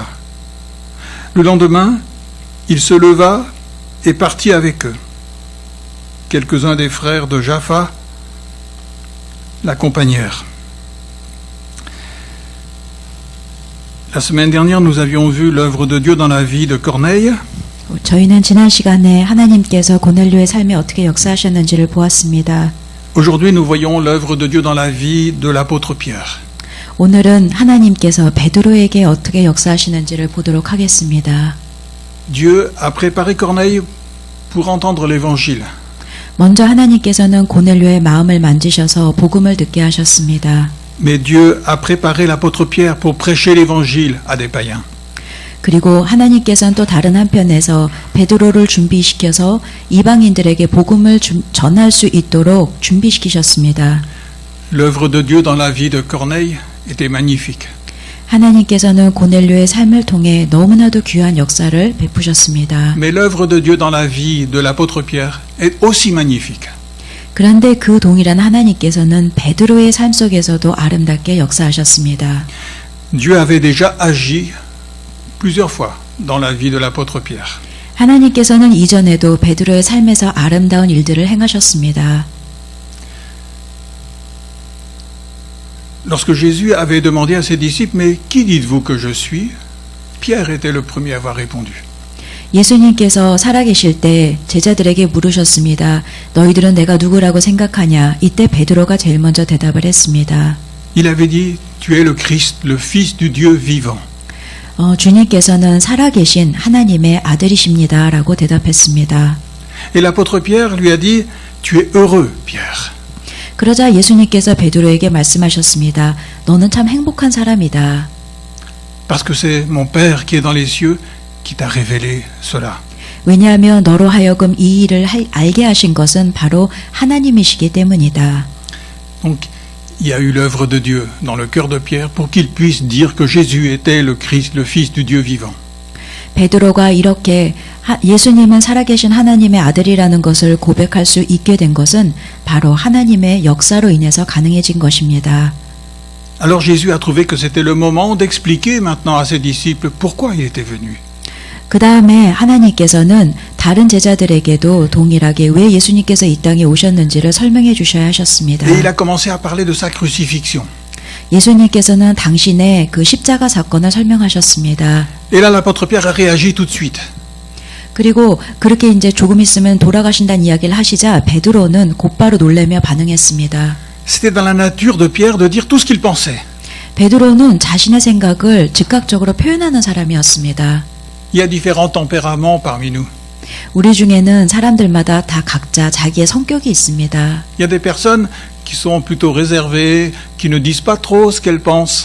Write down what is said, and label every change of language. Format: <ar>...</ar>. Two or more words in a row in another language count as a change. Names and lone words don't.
<fr>Le lendemain, il se leva et partit avec eux. Quelques-uns des frères de Jaffa l'accompagnèrent. La semaine dernière, nous avions vu l'œuvre de Dieu dans la vie de Corneille.</fr> <ko>저희는 지난 시간에 하나님께서 고넬료의 삶에 어떻게 역사하셨는지를 보았습니다.</ko> <fr>Aujourd'hui, nous voyons l'œuvre de Dieu dans la vie de l'apôtre Pierre.</fr> <ko>오늘은 하나님께서 베드로에게 어떻게 역사하시는지를 보도록 하겠습니다.</ko> <fr>Dieu a préparé Corneille pour entendre l'évangile.</fr> <ko>먼저 하나님께서는 고넬료의 마음을 만지셔서 복음을 듣게 하셨습니다.</ko> <fr>Mais Dieu a préparé l'apôtre Pierre pour prêcher l'évangile à des païens.</fr> <ko>그리고 하나님께서는 또 다른 한편에서 베드로를 준비시켜서 이방인들에게 복음을 전할 수 있도록 준비시키셨습니다.</ko> <fr>L'œuvre de Dieu dans la vie de Corneille était magnifique.</fr> <ko>하나님께서는 고넬료의 삶을 통해 너무나도 귀한 역사를 베푸셨습니다.</ko> <fr>Mais l'œuvre de Dieu dans la vie de l'apôtre Pierre est aussi magnifique.</fr> <ko>그런데 그 동일한 하나님께서는 베드로의 삶 속에서도 아름답게 역사하셨습니다.</ko> <fr>Dieu avait déjà agi plusieurs fois dans la vie de l'apôtre Pierre.</fr> <ko>하나님께서는 이전에도 베드로의 삶에서 아름다운 일들을 행하셨습니다.</ko> <fr>Lorsque Jésus avait demandé à ses disciples, mais qui dites-vous que je suis? Pierre était le premier à avoir répondu.</fr> <ko>예수님께서 살아계실 때 제자들에게 물으셨습니다. 너희들은 내가 누구라고 생각하냐? 이때 베드로가 제일 먼저 대답을 했습니다.</ko> <fr>Il avait dit, tu es le Christ, le Fils du Dieu vivant.</fr> <ko>주님께서는 살아계신 하나님의 아들이십니다. 라고 대답했습니다.</ko> <fr>Et l'apôtre Pierre lui a dit, tu es heureux, Pierre.</fr> <ko>그러자 예수님께서 베드로에게 말씀하셨습니다. 너는 참 행복한 사람이다.</ko> <fr>Parce que c'est mon Père qui est dans les cieux qui t'a révélé cela.</fr> <ko>왜냐하면 너로 하여금 이 일을 알게 하신 것은 바로 하나님이시기 때문이다.</ko> <fr>Donc, il y a eu l'œuvre de Dieu dans le cœur de Pierre pour qu'il puisse dire que Jésus était le Christ, le Fils du Dieu vivant.</fr> <ko>베드로가 이렇게 예수님은 살아계신 하나님의 아들이라는 것을 고백할 수 있게 된 것은 바로 하나님의 역사로 인해서 가능해진 것입니다.</ko> <fr>Alors Jésus a trouvé que c'était le moment d'expliquer maintenant à ses disciples pourquoi il était venu.</fr> <ko>그 다음에 하나님께서는 다른 제자들에게도 동일하게 왜 예수님께서 이 땅에 오셨는지를 설명해 주셔야 하셨습니다.</ko> <fr>Et il a commencé à parler de sa crucifixion.</fr> <ko>예수님께서는 당신의 그 십자가 사건을 설명하셨습니다.</ko> <fr>Et là, l'apôtre Pierre a réagi tout de suite.</fr> <ko>그리고 그렇게 이제 조금 있으면 돌아가신다는 이야기를 하시자 베드로는 곧바로 놀라며 반응했습니다.</ko> <fr>C'était dans la nature de Pierre de dire tout ce qu'il pensait.</fr> <ko>베드로는 자신의 생각을 즉각적으로 표현하는 사람이었습니다.</ko> <fr>Il y a différents tempéraments parmi nous.</fr> <ko>우리 중에는 사람들마다 다 각자 자기의 성격이 있습니다.</ko> <fr>Il y a des personnes qui sont plutôt réservées, qui ne disent pas trop ce qu'elles pensent.</fr>